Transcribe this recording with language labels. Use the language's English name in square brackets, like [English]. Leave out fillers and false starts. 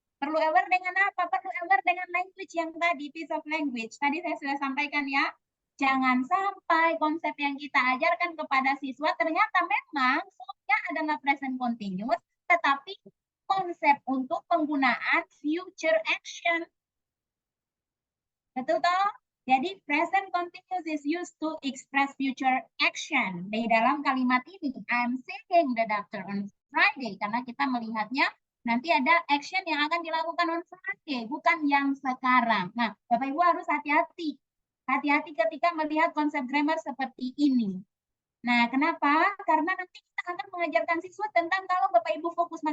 [Indonesian] Perlu aware dengan apa? Perlu aware dengan language yang tadi, [English] piece of language. [Indonesian] Tadi saya sudah sampaikan ya. Jangan sampai konsep yang kita ajarkan kepada siswa ternyata memang formnya adalah present continuous, tetapi konsep untuk penggunaan future action. Betul toh? Jadi [English] present continuous is used to express future action. [Indonesian] Di dalam kalimat ini, [English] I'm seeing the doctor on Friday. [Indonesian] Karena kita melihatnya nanti ada action yang akan dilakukan [English] on Friday, [Indonesian] bukan yang sekarang. Nah, Bapak Ibu harus hati-hati. Hati-hati ketika melihat konsep grammar seperti ini. Nah, kenapa? Karena nanti kita akan mengajarkan siswa tentang kalau Bapak Ibu fokus.